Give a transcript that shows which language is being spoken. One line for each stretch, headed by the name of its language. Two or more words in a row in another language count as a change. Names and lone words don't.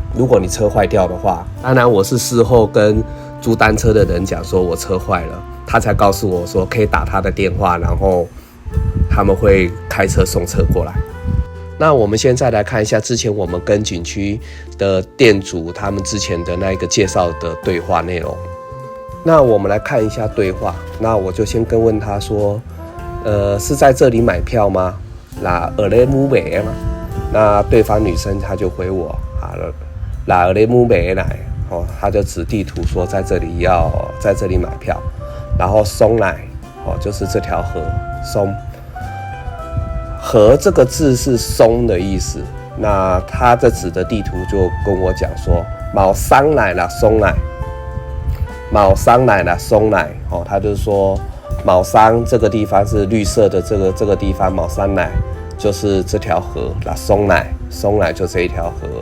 Chinese: 如果你车坏掉的话，当然我是事后跟租单车的人讲说我车坏了，他才告诉我说可以打他的电话，然后他们会开车送车过来。那我们现在来看一下之前我们跟景区的店主他们之前的那个介绍的对话内容。那我们来看一下对话。那我就先问他说是在这里买票吗？那
Vietnamese: ở đây mua vé
Chinese: 吗？那对方女生她就回我
Vietnamese: là ở đây mua vé này，
Chinese: 她就指地图说在这里买票。然后松来就是这条河，松河这个字是松的意思。那她这指的地图就跟我讲说毛桑来了松来，毛桑来了松来，她就是说卯桑这个地方是绿色的，这个地方卯桑奶， 就是这条河，那松乃就这一条河。